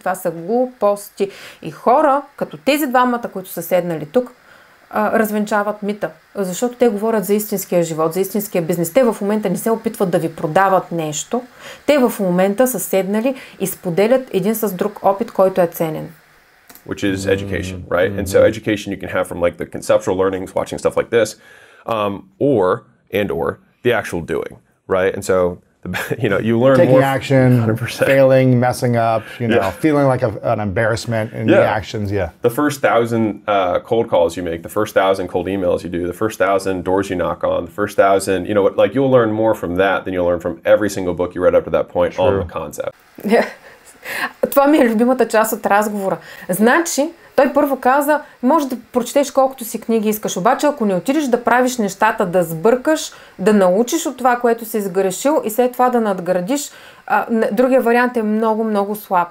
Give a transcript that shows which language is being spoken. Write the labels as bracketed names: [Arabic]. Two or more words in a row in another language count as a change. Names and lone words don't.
[Bulgarian] Това са глупости. И хора, като тези двамата, които са седнали тук, развенчават мита. Защото те говорят за истинския живот, за истинския бизнес. Те в момента не се опитват да ви продават нещо. Те в момента са седнали и споделят един с друг опит, който е ценен. [English] Which is education, right? And so education you can have from like the conceptual learnings, watching stuff like this, or the actual doing, right? And so you learn taking more action, 100%. failing, messing up, feeling like an embarrassment in the actions. The first 1,000 cold calls you make, the first 1,000 cold emails you do, the first 1,000 doors you knock on, the first 1,000, like you'll learn more from that than you'll learn from every single book you read up to that point on the concept. [Bulgarian] Това ми е любимата част от разговора. Значи, той първо каза: може да прочетеш колкото си книги искаш, обаче ако не отидеш да правиш нещата, да сбъркаш, да научиш от това, което си сгрешил и след това да надградиш, другия вариант е много, много слаб.